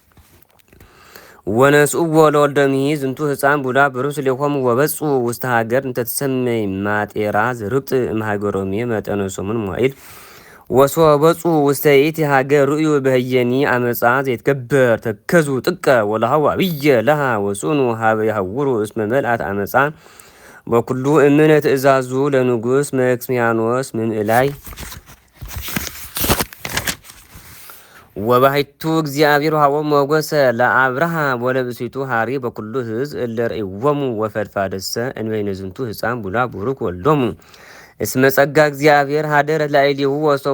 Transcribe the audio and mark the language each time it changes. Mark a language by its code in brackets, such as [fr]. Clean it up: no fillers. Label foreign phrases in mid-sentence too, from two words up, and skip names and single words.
[gez] ወነስእዎ ለወልደምሂ ዝንቱ ህፃን ቡዳ ብሩክ ስሌሆሙ ወበጹ ውስተ ሀገር እንተ ትሰመይ ማጤራ ዝርብጥ እምሀገረ ሮሜ መጠነ ሰሙን መዋዕል ወሶበጹ ውስተ ይእቲ ሀገር ርእዩ በህየኒ አመፃ ዘይትገበር ተከዙ ጥቀ ወለሃው አብየ ለሃ ወጽኑ ሀበ ይሐውሩ እስመ መልአት አመፃ በኩሉ እምነ ትእዛዙ ለንጉሥ መክስሚያኖስ ምንእላይ ወባሕቱ እግዚአብሔር ሃቦሙ ሞገሰ ለአብርሃም ወለብእሲቱ ሀሪ በኩሉ ህዝብ እለ ርእይዎሙ ወፈድፋደሰ እንበይነ ዝንቱ ህፃን ቡላ ቡሩክ ወልዶሙ እስመ ጸጋ እግዚአብሔር ሀደረ ላዕሌሁ ወሶበ